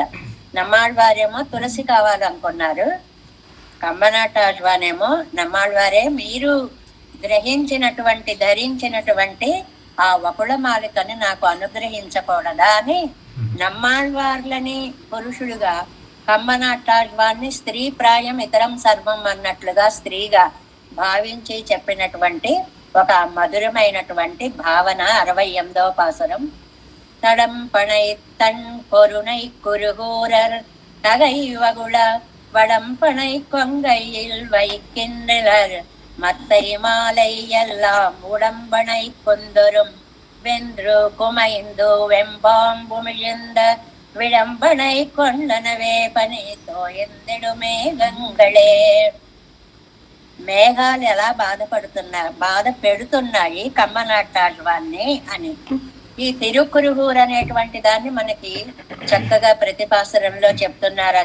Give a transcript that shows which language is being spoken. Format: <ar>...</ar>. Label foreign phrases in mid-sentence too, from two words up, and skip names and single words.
<te>నమ్మాళ్వారేమో తులసి కావాలనుకున్నారు, కంబనాటాళ్వానేమో నమ్మాళ్వారే మీరు గ్రహించినటువంటి ధరించినటువంటి ఆ వకుళమాలికని నాకు అనుగ్రహించకూడదా అని నమ్మాళ్వార్లని పురుషుడుగా, కంబనాటాళ్వాన్ని స్త్రీ ప్రాయం ఇతరం సర్వం అన్నట్లుగా స్త్రీగా భావించి చెప్పినటువంటి ఒక మధురమైనటువంటి భావన 68వ పాసురం.</te> <ta>தடம்பனை தன் பொருணை குருகூரர் தகைவகுள வடம்பனை கொங்கையில் வைக்கின்றனர் மத்தை மாலை எல்லாம் உடம்பனை கொந்தொரும் வென்று குமைந்து வெம்பாம்புமிழ்ந்த விடம்பனை கொண்டனவே பனிதோ எந்தெடு மேகங்களே.</ta> <te>మేఘాలు ఎలా బాధ పెడుతున్నాయి కంబనాటాళ్వాన్ని అని ఈ తిరుకురుగూరు అనేటువంటి దాన్ని మనకి చక్కగా ప్రతిపాసరంలో చెప్తున్నారు.</te>